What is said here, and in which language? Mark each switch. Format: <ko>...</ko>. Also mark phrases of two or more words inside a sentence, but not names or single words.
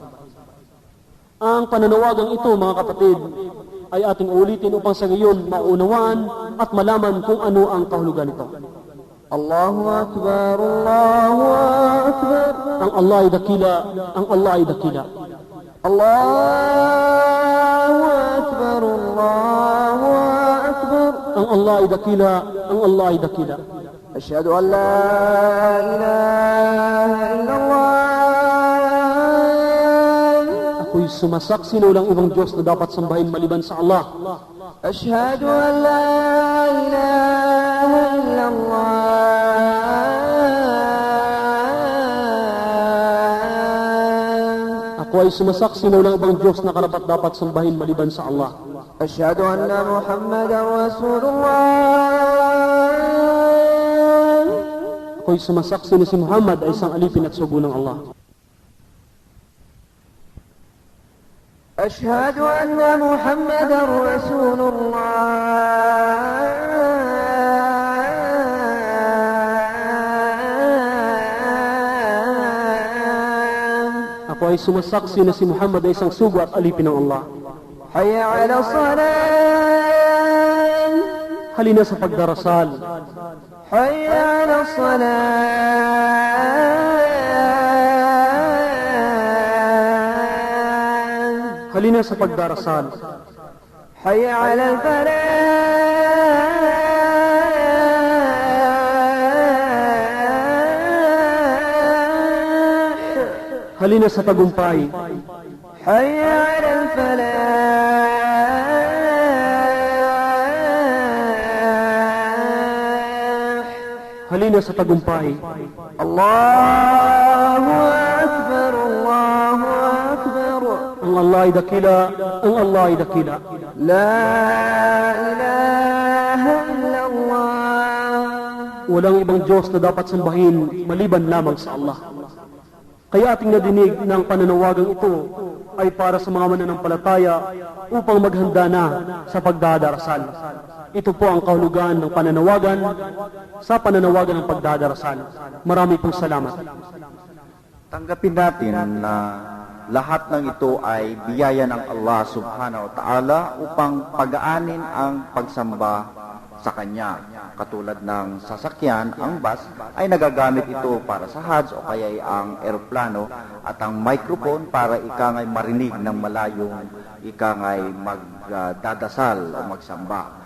<tl>Ang pananawagang ito, mga kapatid, ay ating ulitin upang sa gayon maunawaan at malaman kung ano ang kahulugan nito.</tl> <ar>الله أكبر، الله أكبر.</ar> <tl>Ang Allah ay dakila, ang Allah ay dakila.</tl> <ar>الله أكبر، الله أكبر.</ar> <tl>Ang Allah ay dakila, ang Allah ay dakila.</tl> <ar>أشهد أن لا إله إلا الله.</ar> <tl>Ako'y sumasaksi na walang ibang Diyos na dapat sambahin maliban sa Allah.</tl> <ar>أشهد أن لا إله إلا الله.</ar> <tl>Ako ay sumasaksi na walang ibang Diyos na karapat-dapat sambahin maliban sa Allah.</tl> <ar>أشهد أن محمدا رسول الله.</ar> <tl>Ako ay sumasaksi na si Muhammad ay isang alipin at sugo ng Allah.</tl> <ar>أشهد أن محمدا رسول الله.</ar> <tl>Ako ay sumasaksi na si Muhammad ay isang sugo at alipin ng Allah.</tl> <ar>حي على الصلاة.</ar> <tl>Halina sa pagdarasal.</tl> <ar>حي على الصلاة.</ar> <tl>Halina sa pagdarasal.</tl> <ar>حي على الفلاح.</ar> <tl>Halina sa tagumpay.</tl> <ar>حي على الفلاح.</ar> <tl>Halina sa tagumpay.</tl> <ar>الله أكبر الله أكبر.</ar> <tl>Ang Allah ay dakila, ang Allah ay dakila.</tl> <ar>لا إله إلا الله.</ar> <tl>Walang ibang Diyos na dapat sambahin maliban lamang sa Allah. Kaya ating nadinig ng pananawagang ito ay para sa mga mananampalataya upang maghanda na sa pagdadarasal. Ito po ang kahulugan ng pananawagan sa pananawagan ng pagdadarasal. Marami pong salamat. Tanggapin natin na lahat ng ito ay biyaya ng Allah</tl> <ar>سبحانه وتعالى</ar> <tl>upang pagaanin ang pagsamba sa Kanya. Katulad ng sasakyan, ang bus ay nagagamit ito para sa Hajj o kaya ang eroplano at ang microphone para ika ngay marinig ng malayong ika ngay magdadasal o magsamba.</tl>